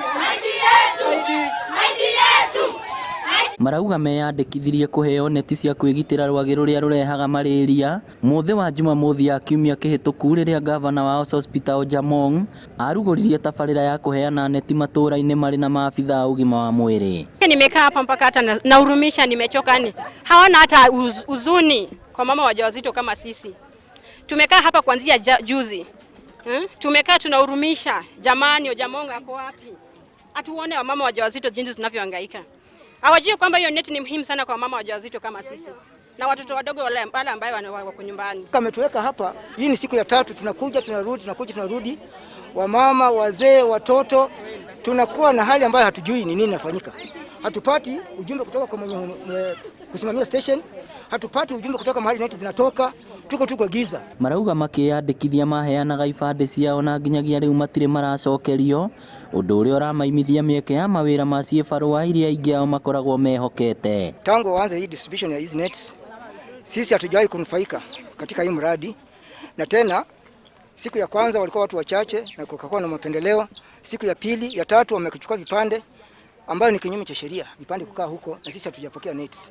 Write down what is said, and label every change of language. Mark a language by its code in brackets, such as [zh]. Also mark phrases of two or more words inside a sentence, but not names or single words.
[ki] Marauga meyandĩkithirie kũheo neti cia kwĩgitĩra rwagĩ rũrĩa rũrehaga malaria mũthĩ wa Jumamothi ya kiumia kĩhĩtũku rĩrĩa gavana wa hospital Jamong arugũririe tabarĩra ya kũheana neti matũũra-inĩ marĩ na maabitha a ũgima wa mwĩrĩ. [sw] Nimekaa hapa mpaka hata nahurumisha, nimechoka, hawana hata uzuni kwa mama wajawazito kama sisi. Tumekaa hapa kuanzia juzi. Tumekaa tunahurumisha, jamani Jamong ako wapi? Atuone wa mama wajawazito jinsi tunavyohangaika. Hawajui kwamba hiyo neti ni muhimu sana kwa mama wajawazito kama sisi na watoto wadogo wale ambao wako nyumbani. Kametuweka hapa, hii ni siku ya 3, tunakuja tunarudi. Wamama, wazee, watoto, tunakuwa na hali ambayo hatujui ni nini inafanyika. Hatupati ujumbe kutoka kwa mwenye kusimamia station, hatupati ujumbe kutoka mahali neti zinatoka, tuko giza. [ki] Marauga makĩyandĩkithia maheanaga ibandĩ ciao na nginyagia rĩu matirĩ maracokerio, ũndũ ũrĩa ũramaimithia mĩeke ya mawĩra ma ciĩbarũa iria aingĩ ao makoragwo mehokete. [sw] Tangu waanze hii distribution ya hizi nets, sisi hatujawahi kunufaika katika hii mradi, na tena siku ya kwanza walikuwa watu wachache na kukakuwa na mapendeleo. Siku ya pili, ya tatu wamekuchukua vipande ambayo ni kinyume cha sheria, vipande kukaa huko, na sisi hatujapokea nets.